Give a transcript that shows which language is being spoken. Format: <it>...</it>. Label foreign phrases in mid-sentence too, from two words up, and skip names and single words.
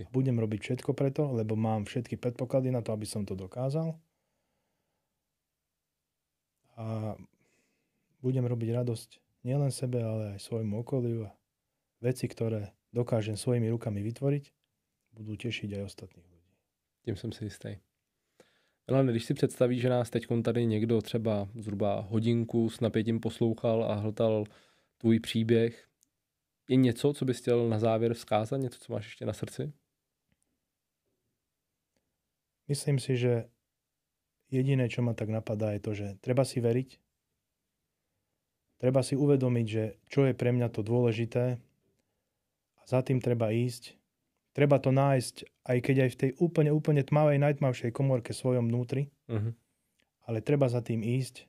<sk>Budem robiť všetko preto, lebo mám všetky predpoklady na to, aby som to dokázal. A budem robiť radosť nielen sebe, ale aj svojmu okoliu a veci, ktoré dokážem svojimi rukami vytvoriť, budú tešiť aj ostatných ľudí.</sk> <cs>Tím jsem si jistý. Milane, když si představíš, že nás teď tady někdo třeba zhruba hodinku s napětím poslouchal a hltal tvůj příběh, je něco, co bys chtěl na závěr vzkázat? Něco, co máš ještě na srdci?</cs> <sk>Myslím si, že jediné, čo ma tak napadá, je to, že treba si veriť, treba si uvedomiť, že čo je pre mňa to dôležité a za tým treba ísť. Treba to nájsť, aj keď aj v tej úplne tmavej, najtmavšej komórke svojom vnútri, ale treba za tým ísť.</sk>